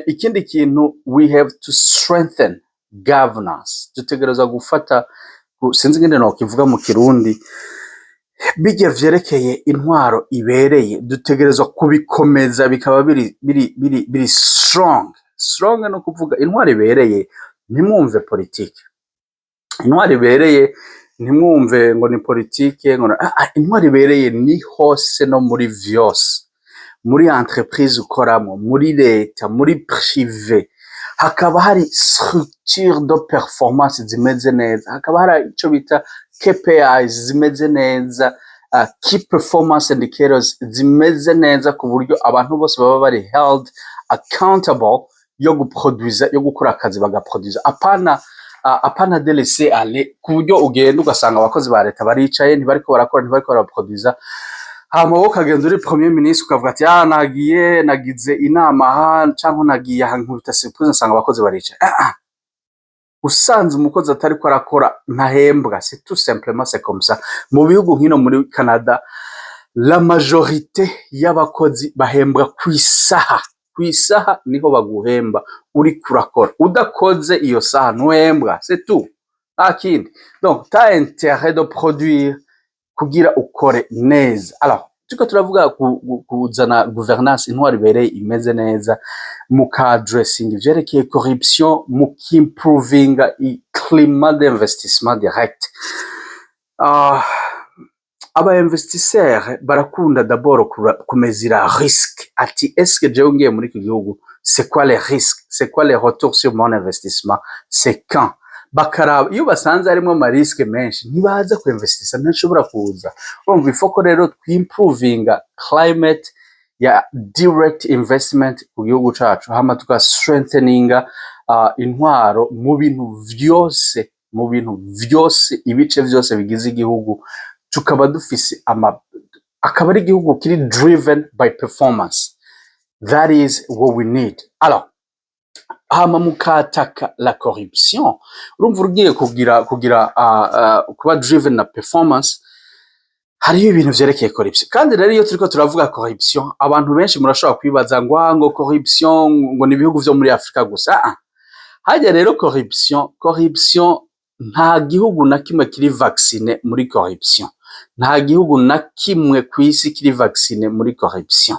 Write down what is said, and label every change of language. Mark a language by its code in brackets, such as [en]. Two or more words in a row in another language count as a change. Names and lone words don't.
[rn] Ikindi kintu, [en] we have to strengthen governance. [rn] Dutegereza gufata, sinzi ngende no kivuga mu Kirundi, bijya vyerekeye intwaro ibereye, dutegereza kubikomeza bikaba biri strong. No kuvuga intwaro ibereye, ntimwumve politike. Intwaro ibereye ntimwumve ngo ni politike, ngo intwaro ibereye ni hose no muri vyose. Muri entreprise ukoramo, muri leta, muri privé, hakaba hari [fr] structure de performance [rn] zimeze neza, hakaba hari ico bita KPIs zimeze neza, [en] key performance indicators [rn] zimeze neza, ku buryo abantu bose baba bari [en] held accountable [rn] yo guproduza, yo gukora akazi bagaproduza. [fr] Apana de laisser aller, [rn] ku buryo ugenda ugasanga abakozi ba leta baricaye ntibariko barakora, ntibariko baraproduza, hama ukagenda uri [fr] premier ministre [rn] ukavuga ati nagize inama canke nagiye nkubita surprise nsanga abakozi baricaye. Usanze umukozi atariko arakora ntahembwa. [fr] C'est tout simplement c'est comme ça. [rn] Mu bihugu nkino muri Canada, [fr] la majorité [rn] y'abakozi bahembwa kwisaha niho baguhemba uri kurakora. Udakoze iyo saha ntuhembwa, [fr] c'est tout. kindi. Donc t'as intérêt de produire [rn] kugira ukore neza. Alors turiko turavuga kuzana gouvernance intwari ibereye imeze neza mukadressinga ivyerekeye corruption mukimprovinga [fr] climat d'investissement direct. [rn] Aba investisseurs barakunda d'abord kumezira risque ati [fr] est-ce que [rn] jewe ngiye muri iki gihugu [fr] c'est quoi les risques, c'est quoi les retours sur mon investissement, c'est quand [rn] bakaraba iyo basanze harimo amariske menshi ntibaza kuinvestisa ntashobora kuza. Urumva ifoko rero twimprovinga climate ya [en] direct investment [rn] ku gihugu cacu hama tuka strengtheninga intwaro mu bintu vyose ibice vyose bigize igihugu tukaba dufise akaba ari igihugu kiri [en] driven by performance. That is what we need. [rn] Alors hama mukataka [fr] la corruption [rn] urumva ugiye kuba driven na performance hariyo ibintu vyerekeye corruption. Kandi rero iyo turiko turavuga corruption abantu benshi murashobora kwibaza ngo corruption ngo ni ibihugu vyo muri Afrika gusa. Hajya rero corruption nta gihugu na kimwe kiri vaccine muri corruption, nta gihugu na kimwe kw'isi kiri vaccine muri corruption.